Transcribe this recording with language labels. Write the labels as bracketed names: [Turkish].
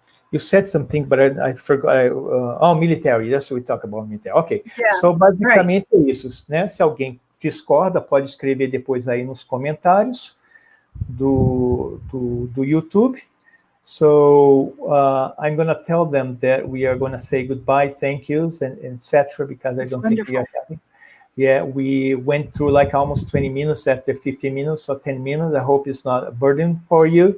[English] you said something, but I forgot. Military, that's what we talk about, military. Ok, yeah, [Portuguese] so basicamente é isso, né? Se alguém discorda, pode escrever depois aí nos comentários do YouTube. [English] So I'm going to tell them that we are going to say goodbye, thank yous, and etc. Because I don't think we are happy. Yeah, we went through like almost 20 minutes after 15 minutes or 10 minutes. I hope it's not a burden for you.